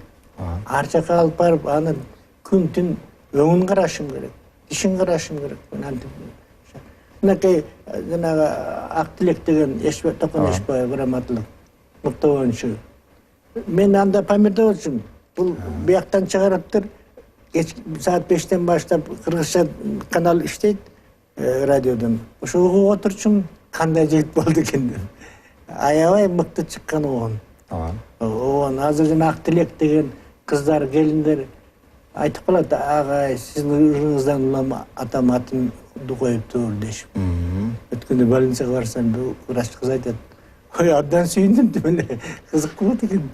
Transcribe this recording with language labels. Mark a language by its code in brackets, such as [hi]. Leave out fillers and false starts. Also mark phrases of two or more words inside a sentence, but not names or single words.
[ky] Ар жака алып барып, аны күн-түн өңүн карашым керек, тишин карашым керек. Мынакей жанагы Ак тилек деген Токон Эшбаев грамоталык мыкты оюнчу. Мен анда Памирде болчумун. Бул бияктан чыгарыптыр. Saat 5'ten başlap Kırgızca kanal işleyt radyodan. Ошо угуп отурчумун, кандай жигит болду экен. Аябай мыкты чыккан оон. Оон азыр жана Ак тилек деген кыздар, келиндер айтып калат, агай, сиздин ырыңыздан улам атам атын коюптур дешип. Өткөндө больницага барсам, врач кыз айтат, ой, абдан сүйүндүм деп эле кызык болот экен.